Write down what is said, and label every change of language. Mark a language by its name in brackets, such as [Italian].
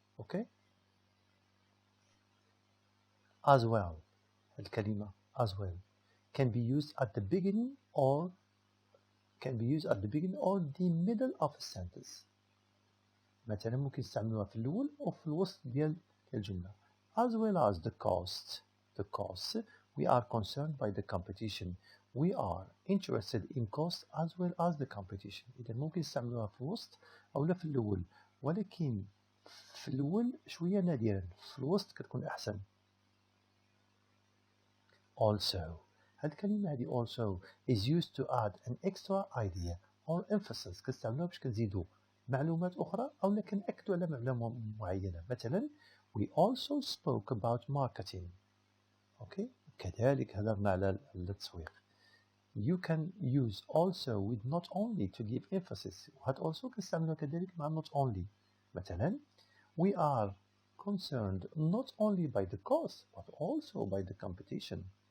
[English] Okay. as well [Arabic] الكلمة [English] as well can be used at the beginning or the middle of a sentence. [Arabic] مثلا ممكن نستعملوها في الأول أو في الوسط ديال الجملة. [English] as well as the costs. We are concerned by the competition. We are interested in costs as well as the competition. [Arabic] إذا ممكن نستعملوها في الوسط أو لا في الأول ولكن في الأول شوية نادرا في الوسط كتكون أحسن. [English] also [Arabic] هاد الكلمة هادي [English] also is used to add an extra idea or emphasis. [Arabic] كنستعملوها باش كنزيدو معلومات أخرى أو كنأكدو على معلومة معينة. مثلا [English] we also spoke about marketing. [Arabic] okay. كذلك هدرنا على التسويق. [English] You can use also with not only to give emphasis. [Arabic] وهاد also كنستعملوها كذلك مع [English] not only. [Arabic] مثلا [English] we are concerned not only by the cost but also by the competition.